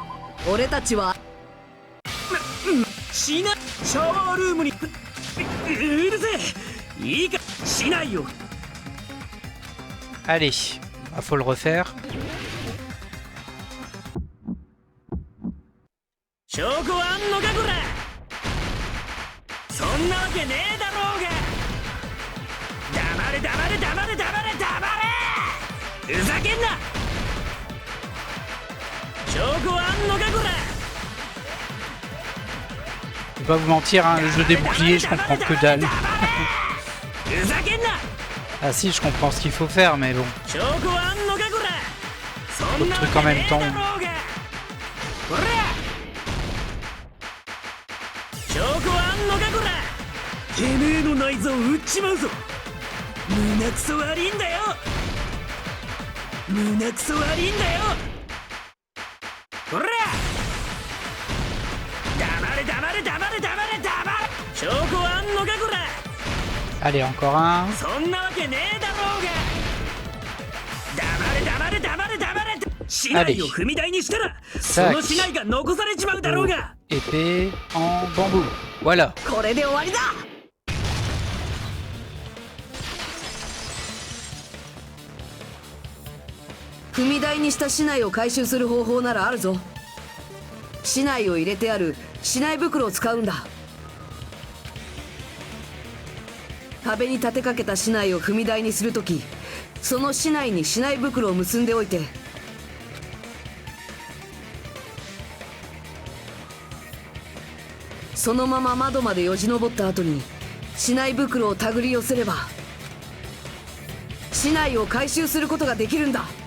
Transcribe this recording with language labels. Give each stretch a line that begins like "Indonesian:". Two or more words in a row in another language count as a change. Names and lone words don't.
French: Allez, bah, faut le refaire.
Japanese: 証拠はあんのかこら。そんなわけねえだろうが。黙れ黙れ黙れ黙れ黙れ、ふざけんな。証拠はあんのかこら。
French: Je vais pas vous mentir, hein, le jeu des boucliers, je comprends que dalle. Ah si, je comprends ce qu'il faut faire, mais bon. Trop de trucs en même temps.
Japanese: てめえの内臓売っちまうぞ。胸クソ悪いんだよ。胸クソ悪いんだよ。ほら。
French: Allez, encore un. Allez. Tac. Épée en bambou. Voilà.
Japanese: これで終わりだ。踏み台にした竹刀を回収する方法ならあるぞ。竹刀を入れてある竹刀袋を使うんだ。壁に立てかけた竹刀を踏み台にするとき、その竹刀に竹刀袋を結んでおいて、そのまま窓までよじ登った後に竹刀袋を手繰り寄せれば竹刀を回収することができるんだ。